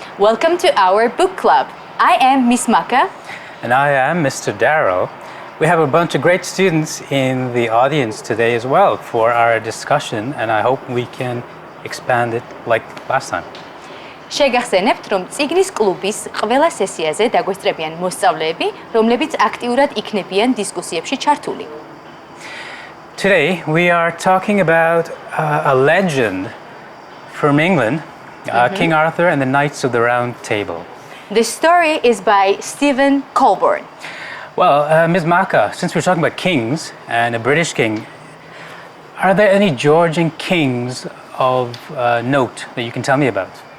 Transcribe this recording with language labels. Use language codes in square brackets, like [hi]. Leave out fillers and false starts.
[en] Welcome to our book club. I am Miss Maka. And I am Mr. Darryl. We have a bunch of great students in the audience today as well for our discussion, and I hope we can expand it like last time. [ka] შეგახსენებთ, რომ წიგნის კლუბის ყველა სესიაზე დაგვესწრებიან მოსწავლეები, რომლებიც აქტიურად იქნებიან დისკუსიებში ჩართული. [en] Today we are talking about a legend from England, King Arthur and the Knights of the Round Table. The story is by Stephen Colborne. Well, Ms. Maka, since we're talking about kings and a British king, are there any Georgian kings of note that you can tell me about?